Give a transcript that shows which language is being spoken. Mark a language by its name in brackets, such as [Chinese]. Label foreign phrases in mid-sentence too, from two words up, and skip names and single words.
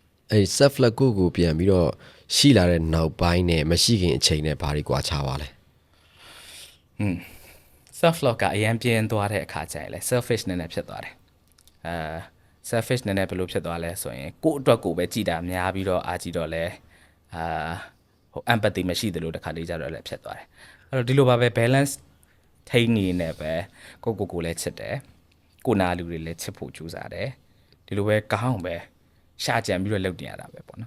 [Burmese] အဲ့ [English] self love [Burmese] ကိုပြန်ပြီးတော့ရှိလာတဲ့နောက်ပိုင်းနဲ့မရှိခင်အချိန်နဲ့ဘာတွေကွာခြားပါလဲ [English] self love [Burmese] ကအရင်ပြင်းသွားတဲ့အခါကျရင်လဲ selfish နဲ့ဖြစ်သွားတယ်selfish နဲ့ဘယ်လိုဖြစ်သွားလဲဆိုရင်ကိုယ့်အတွက်ကိုပဲကြည်တာများပြီးတော့အားကြည့်တော့လဲempathy မရှိသလိုတစ်ခါလေးကြတော့လဲဖြစ်သွားတယ်အဲ့တော့ဒီလိုပါပဲ balance ထိန်းနေနေပဲကိုလည်းချစ်တယ်ကိုနာလူတွေလည်းချစ်ဖို့ကြိုးစားတယ်ဒီလိုပဲကောင်းပဲရှာကြံပြီးတော့လုပ်တင်ရတာပဲပေါ့နော်